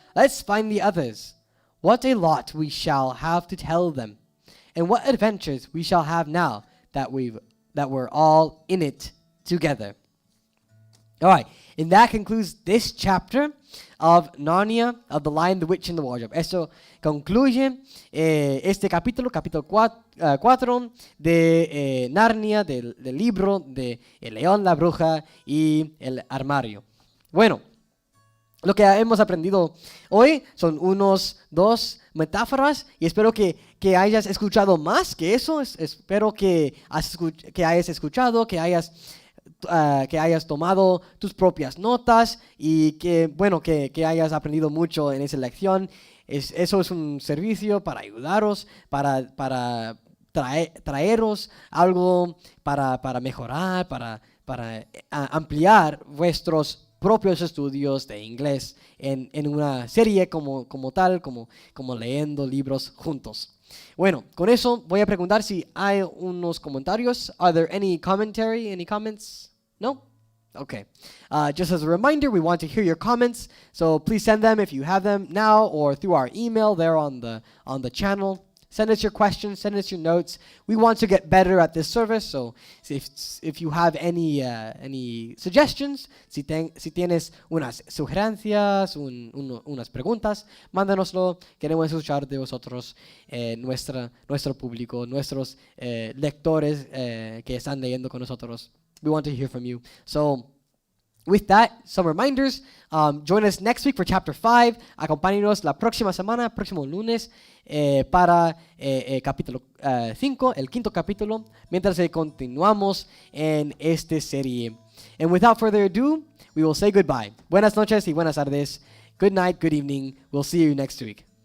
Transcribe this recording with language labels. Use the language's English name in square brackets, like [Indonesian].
[English] "Let's find the others. What a lot we shall have to tell them. And what adventures we shall have now that we're all in it together." All right, and that concludes this chapter of Narnia, of The Lion, the Witch, and the Wardrobe. [Spanish] Eso concluye este capítulo 4 de Narnia, del libro de El León, la Bruja y el Armario. Bueno, lo que hemos aprendido hoy son dos metáforas y espero que hayas escuchado más que eso. Espero que hayas escuchado, que hayas tomado tus propias notas y que hayas aprendido mucho en esa lección. Eso es un servicio para ayudaros, para traeros algo para mejorar, para ampliar vuestros propios estudios de inglés en una serie como leyendo libros juntos. Bueno, con eso voy a preguntar si hay unos comentarios. [English] Are there any comments? No? Okay. Just as a reminder, we want to hear your comments, so please send them if you have them now or through our email there on the channel. Send us your questions, send us your notes. We want to get better at this service, so if you have any suggestions, [Spanish] si tienes unas sugerencias, unas preguntas, mándanoslo. Queremos escuchar de vosotros, nuestro público, nuestros lectores que están leyendo con nosotros. [English] We want to hear from you. So, with that, some reminders. Join us next week for Chapter 5. [Spanish] Acompáñenos la próxima semana, próximo lunes, para capítulo 5, el quinto capítulo, mientras continuamos en esta serie. [English] And without further ado, we will say goodbye. [Spanish] Buenas noches y buenas tardes. [English] Good night, good evening. We'll see you next week.